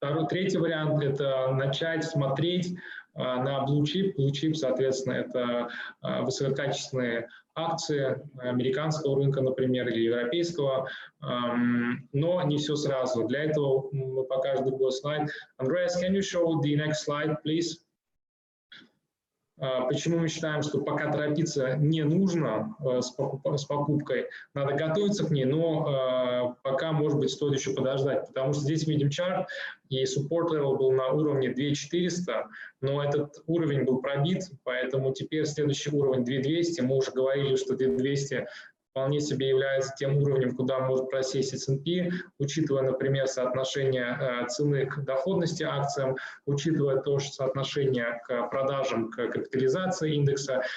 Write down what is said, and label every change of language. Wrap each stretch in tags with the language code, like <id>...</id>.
<ru>Третий вариант – это начать смотреть на blue chip. Blue chip, соответственно, это высококачественные акции американского рынка, например, или европейского, но не все сразу. Для этого мы покажем другой слайд.</ru> <en>Andreas, can you show the next slide, please?</en> <ru>Почему мы считаем, что пока торопиться не нужно с покупкой, надо готовиться к ней, но пока, может быть, стоит еще подождать, потому что здесь видим чарт, и support level был на уровне 2400, но этот уровень был пробит, поэтому теперь следующий уровень 2200, мы уже говорили, что 2200 вполне себе является тем уровнем, куда может просесть S&P, учитывая, например, соотношение цены к доходности акциям, учитывая тоже соотношение к продажам, к капитализации индекса.</ru>